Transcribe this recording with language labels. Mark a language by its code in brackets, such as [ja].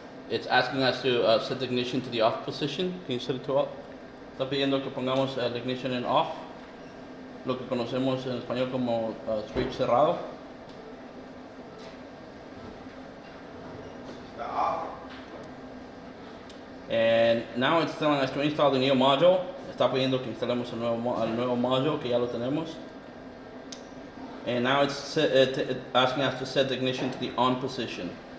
[en] it's asking us to set the ignition to the off position. Can you set it to off? [es] Está pidiendo que pongamos el ignition en off, lo que conocemos en español como switch cerrado. Está off. [en] And now it's telling us to install the new module. [es] Está pidiendo que instalemos el nuevo module, que ya lo tenemos. [en] And now it's asking us to set the ignition to the on position.